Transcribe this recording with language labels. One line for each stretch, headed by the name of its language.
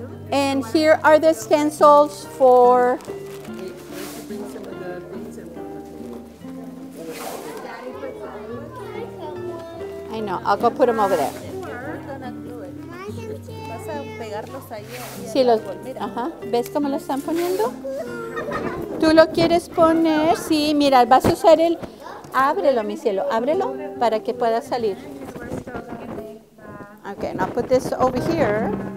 English: And here are the stencils for... I know, I'll go put them over there.
Spanish: Sí, ajá. ¿Ves cómo lo están poniendo? ¿Tú lo quieres poner? Sí, mira, vas a usar el... Ábrelo, mi cielo, ábrelo para que pueda salir.
English: Okay, now put this over here.